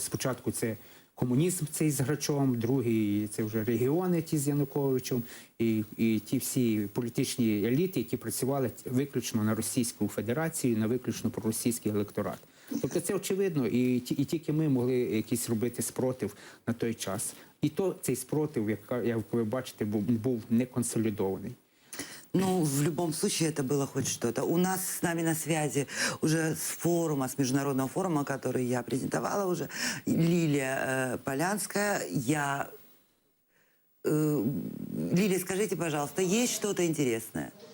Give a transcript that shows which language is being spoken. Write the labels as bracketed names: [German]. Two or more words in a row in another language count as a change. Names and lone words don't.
[Ukrainian] Спочатку це комунізм цей з Грачом, другий це вже регіони ті з Януковичем, і ті всі політичні еліти, які працювали виключно на Російську Федерацію, на виключно проросійський електорат. Тобто це очевидно, і тільки ми могли якийсь робити спротив на той час. І то цей спротив, як ви бачите, був не консолідований. Ну, [Russian] в любом случае, это было хоть что-то. У нас с нами на связи уже с форума, с международного форума, который я презентовала уже, Лилия Полянская. Лилия, скажите, пожалуйста, есть что-то интересное?